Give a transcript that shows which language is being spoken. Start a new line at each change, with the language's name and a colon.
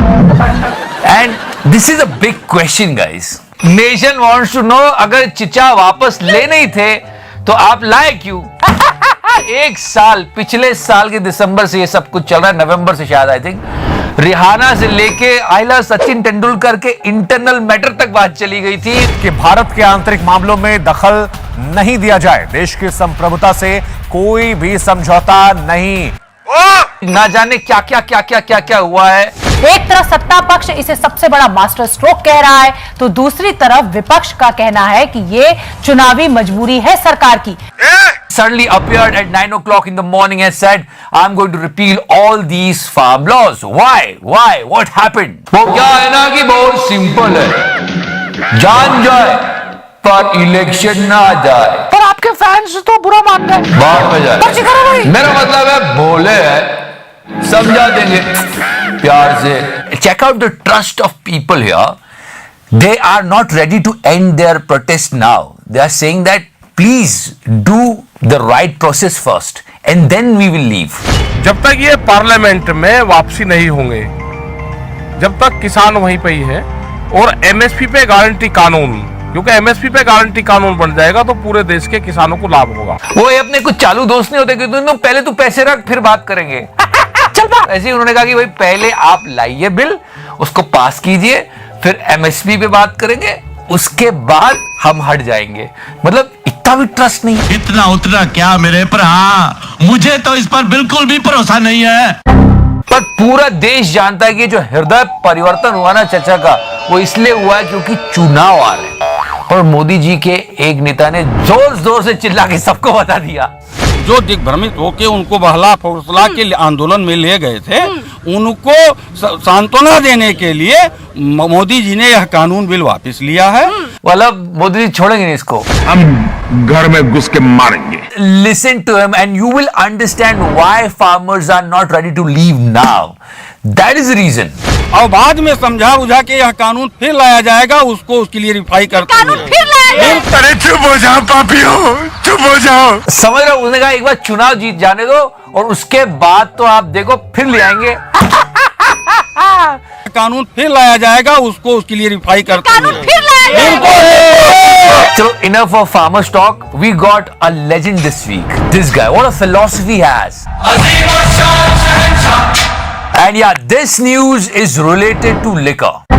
English: And this is a big question, guys. Nation wants to know,
Hindi: अगर चिचा वापस ले नहीं थे तो आप लाए क्यों. 1 साल, पिछले साल के दिसंबर से ये सब कुछ चल रहा है. नवंबर से शायद,
English: I think,
Hindi: रिहाना से लेके आइला सचिन तेंदुलकर के इंटरनल मैटर तक बात चली गई थी कि भारत के आंतरिक मामलों में दखल नहीं दिया जाए. देश की संप्रभुता से कोई भी समझौता नहीं. ना जाने क्या हुआ है. एक तरफ सत्ता पक्ष इसे सबसे बड़ा मास्टर स्ट्रोक कह रहा है, तो दूसरी तरफ विपक्ष का कहना है कि ये चुनावी मजबूरी है सरकार की.
English: Suddenly appeared at 9 o'clock in the morning and said, I'm going to repeal all these farm laws. Why? What happened?
Hindi: वो क्या है ना कि बहुत सिंपल है. जान जाए पर इलेक्शन ना जाए. पर आपके फैंस तो बुरा मान गए. बात में जाए. मेरा मतलब है बोले है, समझा देंगे प्यार से.
English: Check out the trust of people here. They are not ready to end their protest now. They are saying that please do the right process first and then we will leave.
Hindi: जब तक ये parliament में वापसी नहीं होंगे, जब तक किसान वहीं पे ही है, और एमएसपी पे गारंटी कानून, क्योंकि एमएसपी पे गारंटी कानून बन जाएगा तो पूरे देश के किसानों को लाभ होगा. वो अपने कुछ चालू दोस्त नहीं होते कि तुम पहले तू पैसे रख फिर बात करेंगे. चल बा. ऐसे ही उन्होंने कहा कि भाई पहले आप लाइए बिल, उसको पास कीजिए, फिर एमएसपी पे बात करेंगे, उसके बाद हम हट जाएंगे. मतलब इतना भी ट्रस्ट नहीं. इतना उतना क्या मेरे पर. हाँ, मुझे तो इस पर बिल्कुल भी भरोसा नहीं है. पर बट पूरा देश जानता है कि जो हृदय परिवर्तन हुआ ना चचा का, वो इसलिए हुआ है क्योंकि चुनाव आ रहे हैं। और मोदी जी के एक नेता ने जोर जोर से चिल्ला के सबको बता दिया। जो दिग्भ्रमित होके उनको बहला फुसला के आंदोलन में ले गए थे, उनको सांत्वना देने के लिए मोदी जी ने यह कानून बिल वापस लिया है। मतलब मोदी जी छोड़ेंगे नहीं इसको, हम घर में घुस के मारेंगे।
English: Listen to him and you will understand why farmers are not ready to leave now. That is the reason.
Hindi: और बाद में समझा बुझा के यह कानून फिर लाया जाएगा, उसको उसके लिए रिफाई करते हैं। कानून फिर लाएंगे। अरे चुप हो जाओ पापियों, चुप हो जाओ। समझ रहे हो, उसने कहा एक बार चुनाव जीत जाने दो और उसके बाद तो आप देखो फिर ले आएंगे। कानून फिर लाया जाएगा, उसको उसके लिए रिफाई करते हैं। कानून फिर लाएंगे। चलो,
English: enough of farmers talk. We got a legend this week. This guy, what a philosophy he has. And yeah, this news is related to liquor.